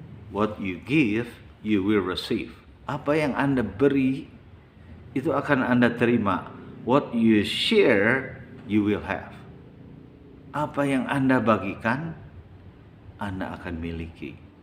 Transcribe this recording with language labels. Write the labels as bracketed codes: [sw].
[en] What you give, you will receive. [id] Apa yang Anda beri, itu akan Anda terima. [en] What you share, you will have. [id] Apa yang Anda bagikan, Anda akan miliki.